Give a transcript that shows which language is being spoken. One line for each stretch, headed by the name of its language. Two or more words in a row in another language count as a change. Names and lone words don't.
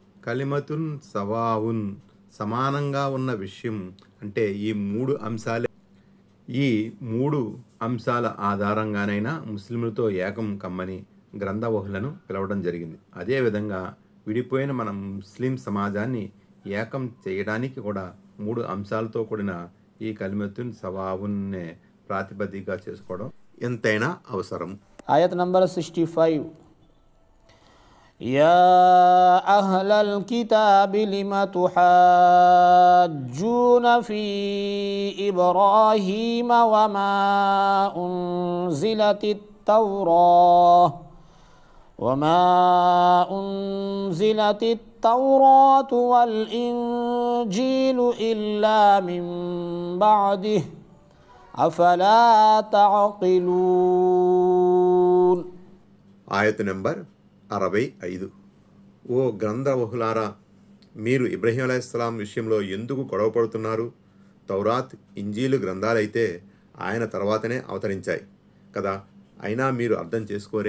Arabic: كلمة سواء
Telugu: సమానంగా ఉన్న విషయం అంటే ఈ మూడు అంశాల ఆధారంగానైనా ముస్లింలతో ఏకం కమ్మని గ్రంథవహులను పిలవడం జరిగింది. అదేవిధంగా విడిపోయిన మన ముస్లిం సమాజాన్ని ఏకం చేయడానికి కూడా 3 అంశాలతో కూడిన ఈ
Arabic: كلمة سواء
Telugu: ప్రాతిపదికగా చేసుకోవడం ఎంతైనా అవసరం.
English: Ayat number 65.
Arabic: يا أهل الكتاب لم تحاجون في إبراهيم وما أنزلت التوراة والإنجيل إلا من بعده أفلا تعقلون.
Telugu: ఆయత నెంబర్ 65. ఓ గ్రంథవహులారా, మీరు ఇబ్రహీం అలైహిస్సలాం విషయంలో ఎందుకు గొడవపడుతున్నారు? తౌరాత్, ఇంజీలు గ్రంథాలైతే ఆయన తర్వాతనే అవతరించాయి కదా, అయినా మీరు అర్థం చేసుకోరే.